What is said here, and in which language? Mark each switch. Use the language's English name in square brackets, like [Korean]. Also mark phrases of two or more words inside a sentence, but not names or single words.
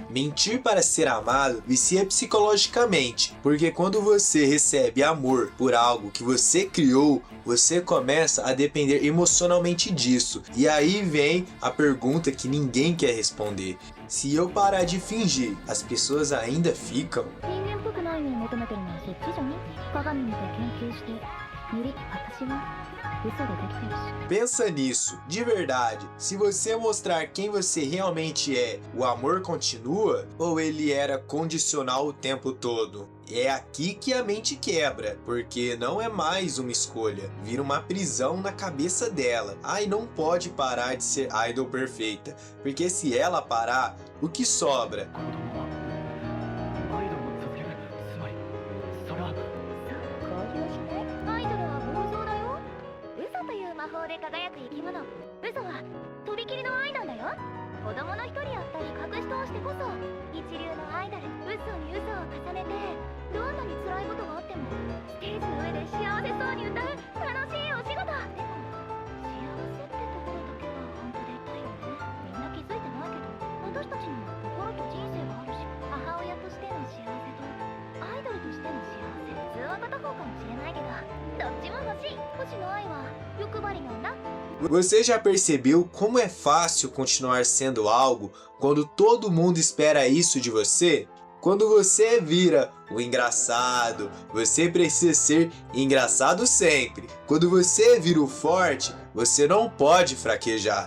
[Portuguese] Mentir para ser amado vicia psicologicamente, porque quando você recebe amor por algo que você criou, você começa a depender emocionalmente disso. E aí vem a pergunta que ninguém quer responder. Se eu parar de fingir, as pessoas ainda ficam? [Japanese] 人間っぽくないのに求めてるのはそっちじゃね？鏡見て研究して、無理。私は嘘でできてるし。 [Portuguese] Pensa nisso, de verdade. Se você mostrar quem você realmente é, o amor continua ou ele era condicional o tempo todo? É aqui que a mente quebra, porque não é mais uma escolha, vira uma prisão na cabeça dela. Ai, não pode parar de ser idol perfeita, porque se ela parar, o que sobra? [Japanese] 子供はアイドルを続ける。つまりそれは。交流しない？アイドルは妄想だよ。嘘という魔法で輝く生き物。嘘はとびきりの愛なんだよ。子供の一人や二人隠し通してこそ一流のアイドル。嘘に嘘を重ねてどんなに辛いことがあってもステージの上で幸せそうに歌う楽しいお仕事。でも幸せってところだけは本当でいたいよね。みんな気づいてないけど私たちにも心と人生があるし、母親としての幸せとアイドルとしての幸せ、普通は片方かもしれないけどどっちも欲しい。星の愛は欲張りなんだ。 [Portuguese] Você já percebeu como é fácil continuar sendo algo quando todo mundo espera isso de você? Quando você vira o engraçado, você precisa ser engraçado sempre. Quando você vira o forte, você não pode fraquejar.